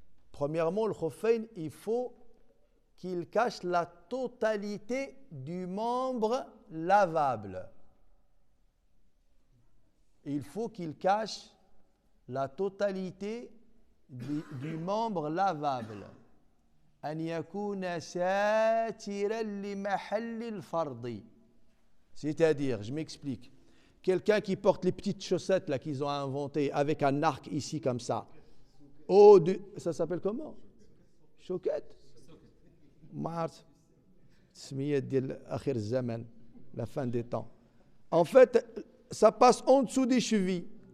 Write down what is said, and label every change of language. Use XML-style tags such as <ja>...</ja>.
<fr>Premièrement, le khuffayn, il faut qu'il cache la totalité du membre lavable. Il faut qu'il cache la totalité du membre lavable.</fr> <ar>أن يكون ساترا لمحل الفرض.</ar> <fr>C'est-à-dire, je m'explique, quelqu'un qui porte les petites chaussettes là qu'ils ont inventées avec un arc ici comme ça. Ça s'appelle comment? Choquette? Mars.</fr> <ar>Tsmiyat diyal akhir zaman,</ar> <fr>la fin des temps. En fait, ça passe en dessous des chevilles.</fr>